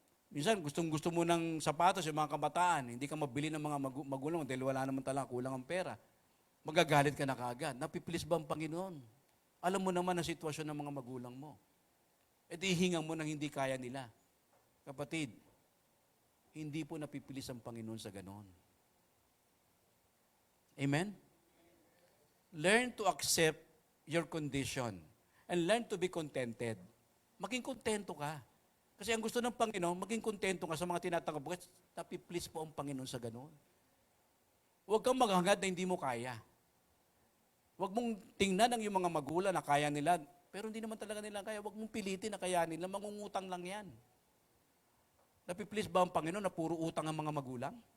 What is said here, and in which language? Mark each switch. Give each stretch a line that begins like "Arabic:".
Filipino: Minsan, gustong-gusto mo ng sapatos yung mga kabataan, hindi ka mabili ng mga magulang dahil wala naman talaga, kulang ang pera. Magagalit ka na kaagad. Napiplis ba ang Panginoon? Alam mo naman ang sitwasyon ng mga magulang mo. E di hingang mo nang hindi kaya nila. Kapatid, hindi po napipilis ang Panginoon sa ganon. Amen?
English: Learn to accept your condition and learn to be contented.
Filipino: Maging kontento ka. Kasi ang gusto ng Panginoon, maging kontento ka sa mga tinatanggap mo. Napiplis po ang Panginoon sa ganon. Huwag kang maghangad na hindi mo kaya. Huwag mong tingnan ang iyong mga magulang na kaya nila, pero hindi naman talaga nila kaya. Huwag mong pilitin na kaya nila, mangungutang lang yan. Napiplis ba ang Panginoon na puro utang ang mga magulang?